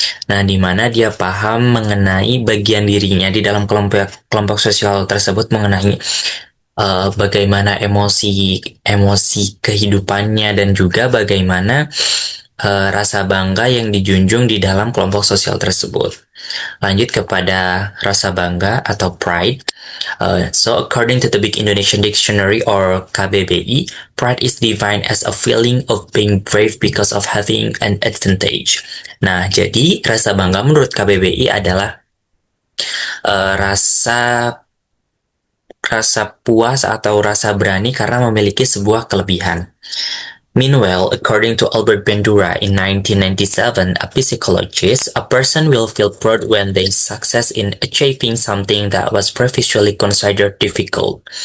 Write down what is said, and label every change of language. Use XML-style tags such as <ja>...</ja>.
<id>Nah, di mana dia paham mengenai bagian dirinya di dalam kelompok sosial tersebut mengenai bagaimana emosi kehidupannya dan juga bagaimana rasa bangga yang dijunjung di dalam kelompok sosial tersebut. Lanjut kepada rasa bangga atau pride.</id> <en>So according to the Big Indonesian Dictionary or KBBI, pride is defined as a feeling of being brave because of having an advantage.</en> <id>Nah, jadi rasa bangga menurut KBBI adalah rasa puas atau rasa berani karena memiliki sebuah kelebihan.</id> <en>Meanwhile, according to Albert Bandura in 1997, a psychologist, a person will feel proud when they success in achieving something that was previously considered difficult.</en>